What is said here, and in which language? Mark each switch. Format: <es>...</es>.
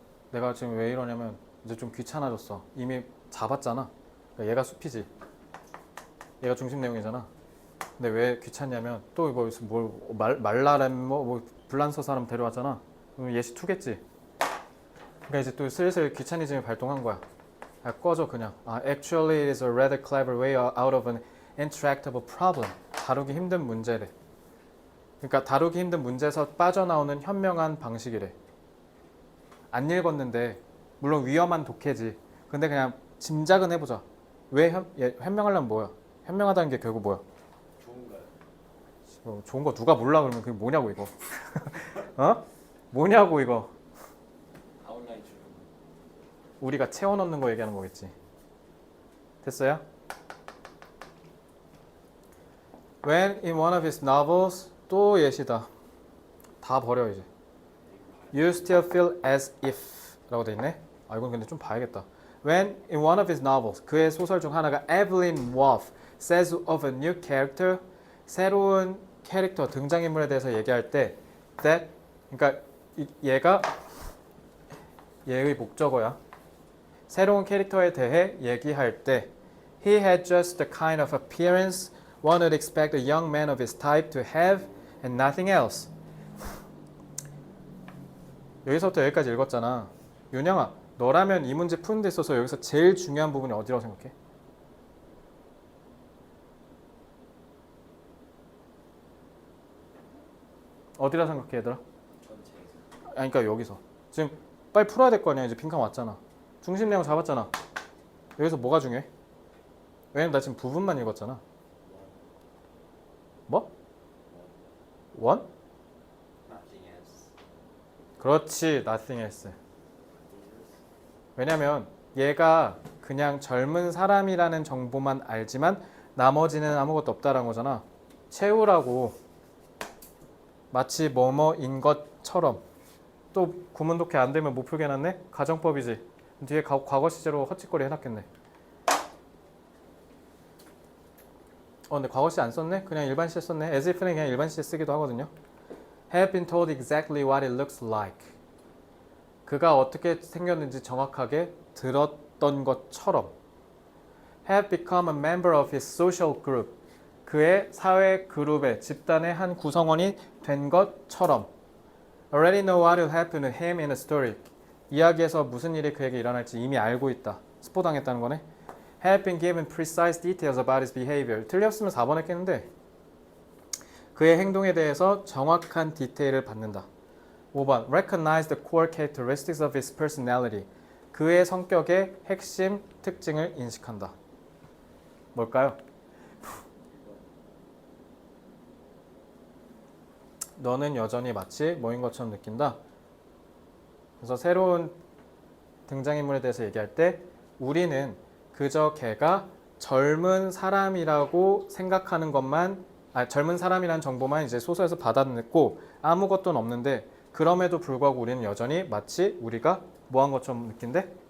<ko>내가 지금 왜 이러냐면 이제 좀 귀찮아졌어. 이미 잡았잖아. 그러니까 얘가 숲이지. 얘가 중심 내용이잖아. 근데 왜 귀찮냐면 또 이거 뭘 말라렘 뭐 불란서 사람 데려왔잖아. 그럼 예시 투겠지. 그러니까 이제 또 슬슬 귀차니즘이 발동한 거야. 꺼져 그냥.</ko> <en>Actually it is a rather clever way out of an intractable problem.</en> <ko>다루기 힘든 문제래. 그러니까 다루기 힘든 문제에서 빠져나오는 현명한 방식이래. 안 읽었는데 물론 위험한 독해지. 근데 그냥 짐작은 해보자. 왜 현명하려면 뭐야? 현명하다는 게 결국 뭐야? 좋은가요? 좋은 거 누가 몰라 그러면 그게 뭐냐고 이거. 어? 뭐냐고 이거. 아웃라인 주는 우리가 채워 넣는 거 얘기하는 거겠지. 됐어요?</ko> <en>When in one of his novels</en> <ko>또 예시다. 다 버려 이제.</ko> <en>You still feel as if</en> <ko>라고 돼 있네. 아 이건 근데 좀 봐야겠다.</ko> <en>When in one of his novels</en> <ko>그의 소설 중 하나가</ko> <en>Evelyn Waugh says of a new character</en> <ko>새로운 캐릭터 등장인물에 대해서 얘기할 때 that 그러니까 얘가 얘의 목적어야. 새로운 캐릭터에 대해 얘기할 때</ko> <en>He had just the kind of appearance one would expect a young man of his type to have and nothing else.</en> <ko>여기서부터 여기까지 읽었잖아. 윤영아, 너라면 이 문제 푸는 데 있어서 여기서 제일 중요한 부분이 어디라고 생각해? 어디라 생각해 얘들아? 전체에서 아니 그러니까 여기서 지금 빨리 풀어야 될 거 아니야. 이제 빈칸 왔잖아. 중심 내용 잡았잖아. 여기서 뭐가 중요해? 왜냐면 나 지금 부분만 읽었잖아. 뭐? 원?</ko> <en>nothing else.</en> <ko>그렇지.</ko> <en>nothing else.</en> <ko>왜냐면 얘가 그냥 젊은 사람이라는 정보만 알지만 나머지는 아무것도 없다라는 거잖아. 채우라고 마치 뭐뭐인 것처럼. 또 구문 독해 안 되면 못 풀게 해놨네? 가정법이지. 뒤에 과거 시제로 헛짓거리 해놨겠네. 근데 과거 시제 안 썼네? 그냥 일반 시제 썼네.</ko> <en>as if</en> <ko>는 그냥 일반 시제 쓰기도 하거든요.</ko> <en>have been told exactly what it looks like.</en> <ko>그가 어떻게 생겼는지 정확하게 들었던 것처럼.</ko> <en>have become a member of his social group.</en> <ko>그의 사회 그룹의 집단의 한 구성원이 된 것처럼.</ko> <en>already know what will happen to him in a story.</en> <ko>이야기에서 무슨 일이 그에게 일어날지 이미 알고 있다. 스포당했다는 거네.</ko> <en>have been given precise details about his behavior.</en> <ko>틀렸으면 4번 했겠는데 그의 행동에 대해서 정확한 디테일을 받는다.</ko> <en>5번 recognize the core characteristics of his personality.</en> <ko>그의 성격의 핵심 특징을 인식한다. 뭘까요? 너는 여전히 마치 뭐인 것처럼 느낀다. 그래서 새로운 등장인물에 대해서 얘기할 때 우리는 그저 걔가 젊은 사람이라고 생각하는 것만 젊은 사람이라는 정보만 이제 소설에서 받아냈고 아무것도 없는데 그럼에도 불구하고 우리는 여전히 마치 우리가 뭐한 것처럼 느낀대?</ko>